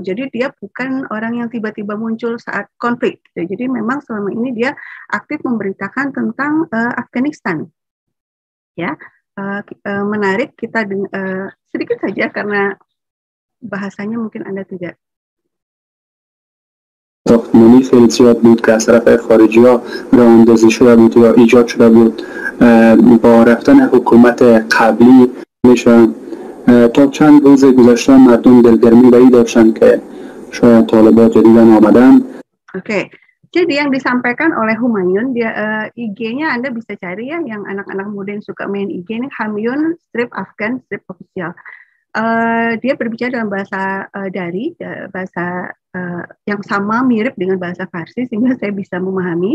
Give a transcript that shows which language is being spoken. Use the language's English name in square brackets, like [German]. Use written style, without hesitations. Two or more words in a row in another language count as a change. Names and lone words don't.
[Indonesian] Jadi dia bukan orang yang tiba-tiba muncul saat konflik. Jadi memang selama ini dia aktif memberitakan tentang Afghanistan. Ya, menarik kita sedikit saja karena bahasanya mungkin Anda tidak. [Persian] ساختمانی خیلی زیاد بود که از طرف خارجی‌ها راه‌اندازی شده بود یا ایجاد شده بود با رفتن حکومت قبلی میشن تا چند روز گذشته مردم دلگرمی به این داشتن که شاید طالبان جدیداً آمدن. [Indonesian] Oke. Jadi yang disampaikan oleh Humayun, dia IG-nya Anda bisa cari ya, yang anak-anak muda yang suka main IG ini, Humayun strip Afghan strip official. Dia berbicara dalam bahasa Dari, bahasa yang sama mirip dengan bahasa Farsi sehingga saya bisa memahami.